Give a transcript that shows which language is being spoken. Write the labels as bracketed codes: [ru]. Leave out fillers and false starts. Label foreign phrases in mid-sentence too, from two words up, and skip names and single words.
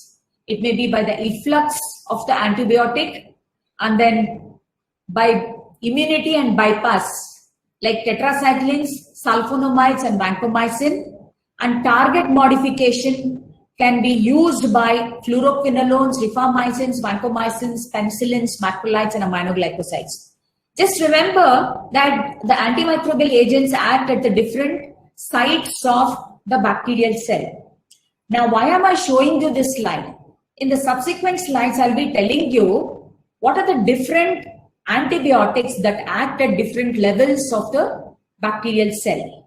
[en] It may be by the efflux of the antibiotic, and then by immunity and bypass like tetracyclines, sulfonamides, and vancomycin, and target modification can be used by fluoroquinolones, rifamycins, vancomycins, penicillins, macrolides, and aminoglycosides. Just remember that the antimicrobial agents act at the different sites of the bacterial cell. Now, why am I showing you this slide? In the subsequent slides, I'll be telling you what are the different antibiotics that act at different levels of the bacterial cell.